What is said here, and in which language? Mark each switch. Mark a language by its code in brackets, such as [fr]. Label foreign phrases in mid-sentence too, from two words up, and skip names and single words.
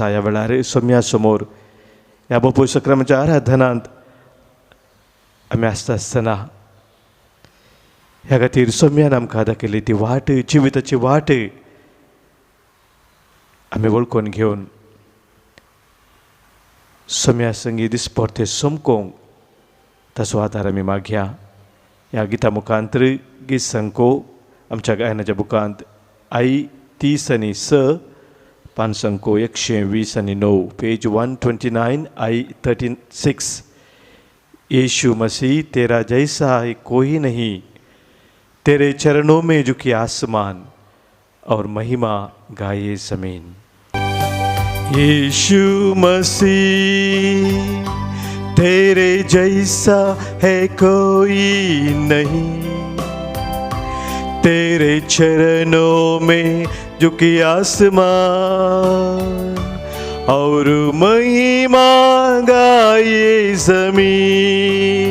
[kok] ह्या वेळार सोम्या समोर ह्या बापूय सक्रामेच्या आराधनांत आमी आसता आसतना ह्या खातीर सोम्यान आमकां दाखयली ती वाट, जिविताची वाट आमी वळखून घेवन सोम्या संगी दिसपरते सोमकोंक ताचो आदार आमी मागया. ह्या गिता मुखांतर गीत संको आमच्या गायनाच्या बुकांत आई 30 आनी 6, पान संको 120 आनी 9, पेज 129, आई 36. [hi] यीशु मसीह तेरा जैसा है कोई नहीं, तेरे चरणों में झुकी आसमान और महिमा गाए जमीन. यीशु मसीह तेरे जैसा है कोई नहीं, तेरे चरणों में झुकी आसमान और महिमा गाए जमीन.